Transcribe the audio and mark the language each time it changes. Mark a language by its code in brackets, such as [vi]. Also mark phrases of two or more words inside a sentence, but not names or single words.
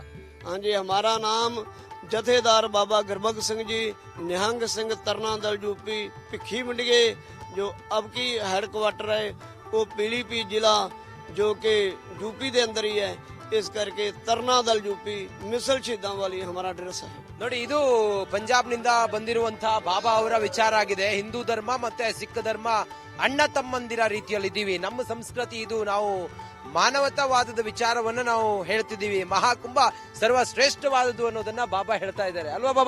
[hi] हाँ जी, हमारा नाम जथेदार बाबा गुरबख्श सिंह जी, निहंग सिंह तरना दल यूपी भिखी मंडिये, जो अब की हेडक्वार्टर है वो पीलीपी जिला जो कि यूपी के अंदर ही है। इस करके तरना दल यूपी मिसल शहीदां वाली हमारा ड्रेस है। [kn] ನೋಡಿ ಇದು ಪಂಜಾಬ್ ನಿಂದ ಬಂದಿರುವಂತಹ ಬಾಬಾ ಅವರ ವಿಚಾರ ಆಗಿದೆ. ಹಿಂದೂ ಧರ್ಮ ಮತ್ತೆ ಸಿಖ್ ಧರ್ಮ ಅಣ್ಣ ತಮ್ಮಂದಿರ ರೀತಿಯಲ್ಲಿ ಇದ್ದೀವಿ. ನಮ್ಮ ಸಂಸ್ಕೃತಿ ಇದು. ನಾವು ಮಾನವತಾವಾದದ ವಿಚಾರವನ್ನು ನಾವು ಹೇಳ್ತಿದ್ದೀವಿ. ಮಹಾಕುಂಭ ಸರ್ವಶ್ರೇಷ್ಠವಾದದ್ದು ಅನ್ನೋದನ್ನ ಬಾಬಾ ಹೇಳ್ತಾ ಇದ್ದಾರೆ ಅಲ್ವಾ ಬಾಬಾ?